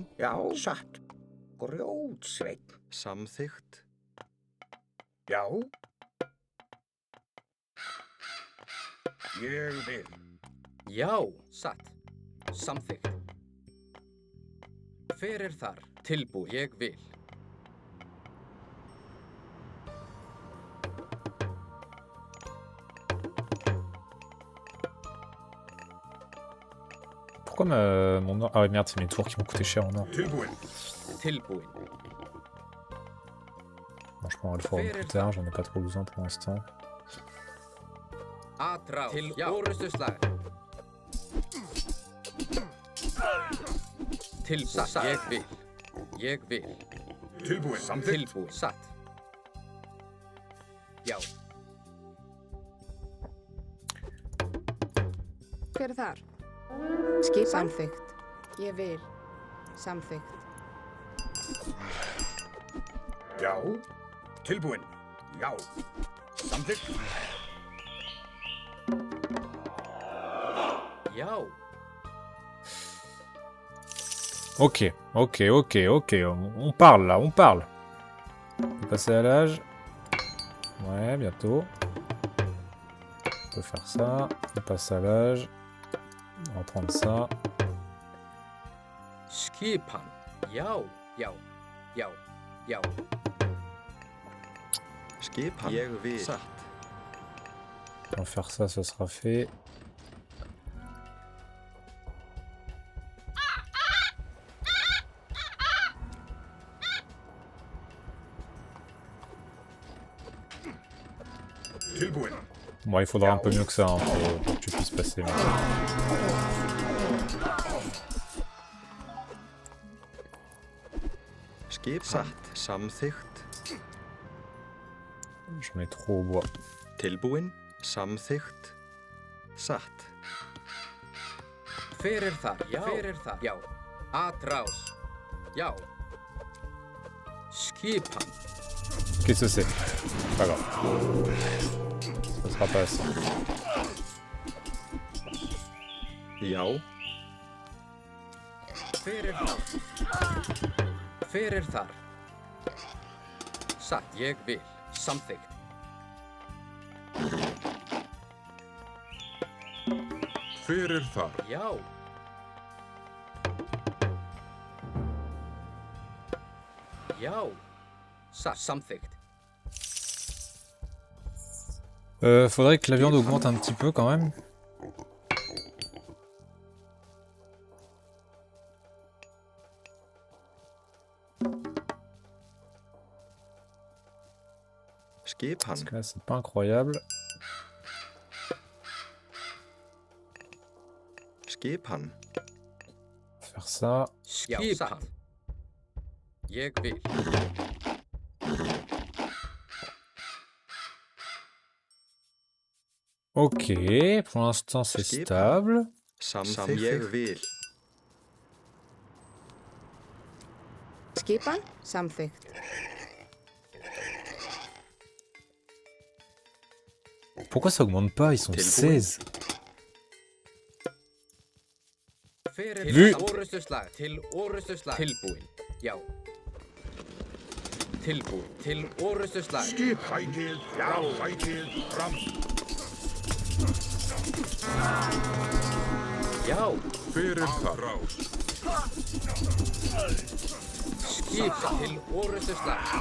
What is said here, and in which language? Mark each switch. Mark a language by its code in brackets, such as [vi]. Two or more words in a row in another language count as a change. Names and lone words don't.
[is] Já, satt. Grjótsveinn. Samþykkt. Já. Ég vil. Já, satt. Samþykkt. Hver er þar? Tilbúin, ég vil. [fr] Pourquoi mon or... Ah ouais, merde, c'est mes tours qui m'ont coûté cher en or. [is] Tilbúin. Tilbúin. [fr] Bon, je prendrai le forum plus tard, j'en ai pas trop besoin pour l'instant. [is] Atrás. Til orustuslag. Tilbúin, satt. Ég vil. Ég vil. Tilbúin. Samþykkt. Tilbúin, satt. Já. Hver er þar? Skipan. Samþykkt. Ég vil. Samþykkt. Já. Tilbúin. Já. Samþykkt. Já. [fr] Ok, on parle là, on parle. On peut passer à l'âge. Ouais, bientôt. On peut faire ça, on passe à l'âge. On va prendre ça. [is] Skipan. Já, já, já, já. Skipan. Ég vil. Satt. [fr] On va faire ça, ça sera fait. [is] Tilbúin. [fr] Bon, il faudra un peu mieux que ça hein, pour que tu puisses passer. Mais... [is] Skipan. Satt. Samþykkt. [fr] J'en ai trop au bois. [is] Tilbúin. Samþykkt. Satt. Hver er þar? Já. Hver er þar? Já. Atrás. Já. Skipan. [fr] Qu'est-ce que c'est? Pas grave. Ça sera pas assez. [is] Já. Hver er þar? Hver er þar? Satt, ég vil. Samþykkt. Hver er þar? Já. Já. Satt, samþykkt. [fr] Faudrait que la viande augmente un petit peu quand même. [is] Skipan. [fr] Parce que là c'est pas incroyable. [is] Skipan. [fr] Faire ça. [is] Já, satt. Ég vil. [fr] Ok, pour l'instant c'est stable. [is] Samþykkt. Ég vil. Skipan. Samþykkt. [fr] Pourquoi ça augmente pas? Ils sont 16. Vu. [is] Orustuslag. Til orustuslag. Tilbúin. Já. Tilbúin. Til orustuslag. Skipækið. Já, sækið. Fram. Já. Hver er þar? Skipa til orustuslag.